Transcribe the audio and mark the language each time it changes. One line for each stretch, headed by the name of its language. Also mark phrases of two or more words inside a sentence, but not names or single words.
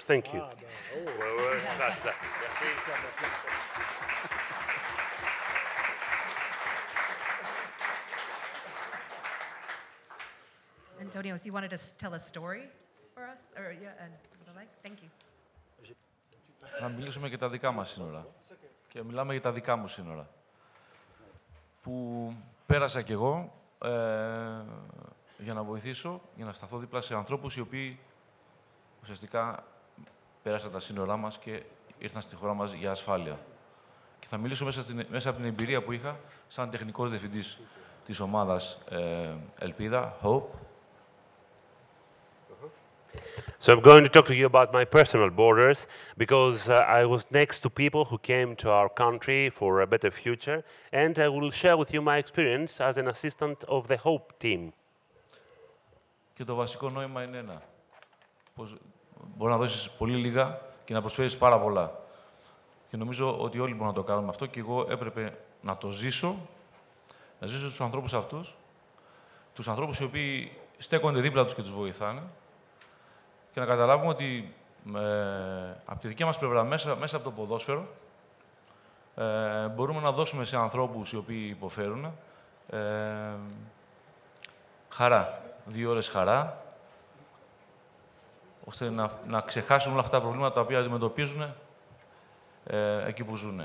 English: Thank you. Antonio, so you wanted to tell a story for us? Or, yeah, thank you.
Greek: Να μιλήσουμε για τα δικά μας σύνορα. Και μιλάμε για τα δικά μου σύνορα. Που πέρασα κι εγώ για να βοηθήσω, για να σταθώ δίπλα σε ανθρώπους οι οποίοι ουσιαστικά πέρασαν τα σύνορά μας και ήρθαν στη χώρα μας για ασφάλεια. Και θα μιλήσω μέσα από την εμπειρία που είχα σαν τεχνικός διευθυντής της ομάδας Ελπίδα,
English: Hope. So I'm going to talk to you about my personal borders, because I was next to people who came to our country for a better future, and I will share with you my experience as an assistant of the Hope team.
Greek: Και το βασικό νόημα είναι ένα. Πως μπορεί να δώσεις πολύ λίγα και να προσφέρεις πάρα πολλά. Και νομίζω ότι όλοι μπορούμε να το κάνουμε αυτό και εγώ έπρεπε να το ζήσω, να ζήσω τους ανθρώπους αυτούς, τους ανθρώπους οι οποίοι στέκονται δίπλα τους και τους βοηθάνε και να καταλάβουμε ότι από τη δική μας πλευρά, μέσα από το ποδόσφαιρο, μπορούμε να δώσουμε σε ανθρώπους οι οποίοι υποφέρουν χαρά, 2 ώρες χαρά, ώστε να ξεχάσουν όλα αυτά τα προβλήματα τα οποία αντιμετωπίζουν εκεί που ζουν.